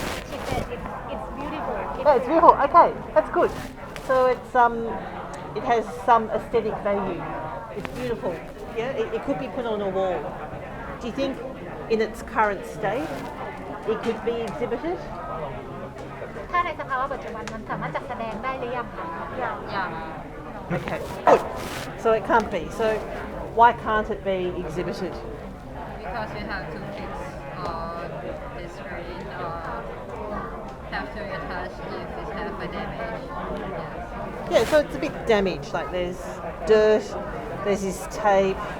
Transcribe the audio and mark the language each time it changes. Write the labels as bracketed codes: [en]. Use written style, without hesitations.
[en] She said it's beautiful. Oh, it's beautiful. Okay, that's good. So it has some aesthetic value. It's beautiful. Yeah, it could be put on a wall. Do you think in its current state it could be exhibited? [th] ถ้าในสภาวะปัจจุบันมันสามารถจัดแสดงได้หรือยังคะยัง [en] Okay, good. So it can't be. So why can't it be exhibited? Because you have to fix the screen or have to attach if it has a damage. Yes. Yeah, so it's a bit damaged. Like there's dirt, there's this tape.